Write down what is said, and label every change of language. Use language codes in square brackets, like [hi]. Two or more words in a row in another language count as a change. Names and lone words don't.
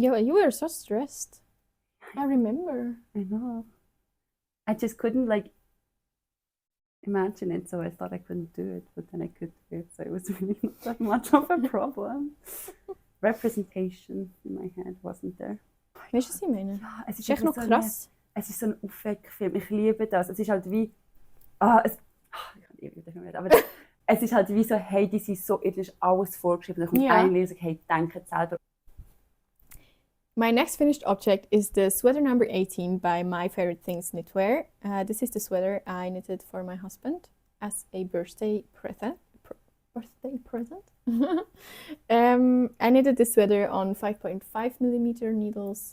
[en] Yeah, you were so stressed. I remember. I know. I just couldn't like imagine it, so I thought I couldn't do it, but then I could do it, so it was really not that much of a problem. Representation in my head wasn't there. [nl] Weet je wat ik meen? [de] Ja, es ist echt nog so krass. Es ist so ein Aufwegfilm. Ich liebe das. Es ist halt wie, ich kann ewig nicht mehr, aber es ist halt wie so, hey, das ist so, ist alles vorgeschrieben. Dann kommt ein Lied und sagt, hey, denke selber. [en] My next finished object is the sweater number 18 by My Favorite Things Knitwear. This is the sweater I knitted for my husband as a birthday present. I knitted this sweater on 5.5 millimeter needles.